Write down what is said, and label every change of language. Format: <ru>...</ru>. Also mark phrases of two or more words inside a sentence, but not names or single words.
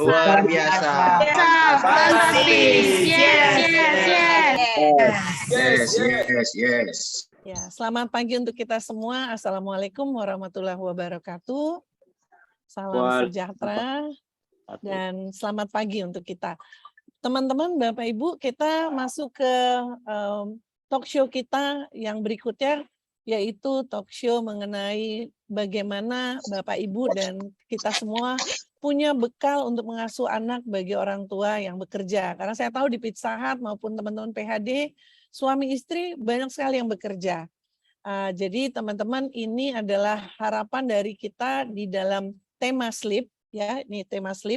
<id>Luar biasa. Yes. Ya, selamat pagi untuk kita semua.</id> <ar>السلام عليكم ورحمة الله وبركاته.</ar> <id>Salam sejahtera dan selamat pagi untuk kita. Teman-teman, Bapak Ibu, kita masuk ke</id> <en>talk show</en> <id>kita yang berikutnya, yaitu</id> <en>talk show</en> <id>mengenai bagaimana Bapak Ibu dan kita semua punya bekal untuk mengasuh anak bagi orang tua yang bekerja. Karena saya tahu di Pizza Hut maupun teman-teman PHD, suami istri banyak sekali yang bekerja. Jadi teman-teman, ini adalah harapan dari kita di dalam tema sleep, ya, ini tema sleep.</id>